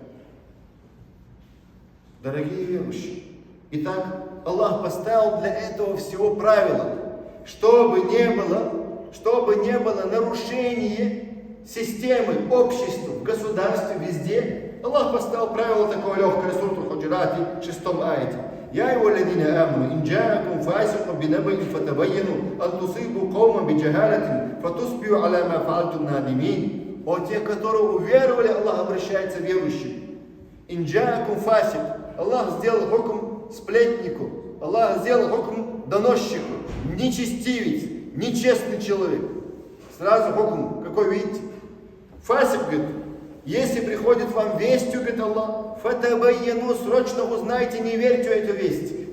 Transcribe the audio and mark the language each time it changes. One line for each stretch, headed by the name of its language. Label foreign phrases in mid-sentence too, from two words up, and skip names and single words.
Russian: Дорогие верующие, итак, Аллах поставил для этого всего правила, чтобы не было нарушения системы, общества, в государстве, везде. Аллах поставил правило такое легкое, сура Аль-Худжурат, 6 аяте.
Arabic: يا أيها الذين آمنوا إن جاءكم فاسق بنبإ فتبينوا أن تصيبوا قوما بجهالة فتصبحوا على ما فعلتم نادمين.
Russian: О те, которые уверовали, Аллах обращается к верующим.
Arabic: إن جاءكم فاسق.
Russian: Аллах сделал хукм сплетнику. Аллах сделал хукм доносчику. Нечестивец, нечестный человек. Сразу хукм, какой видите? Фасик, говорит, если приходит вам вестью, говорит Аллах, фатабайяну, срочно узнайте, не верьте в эту весть.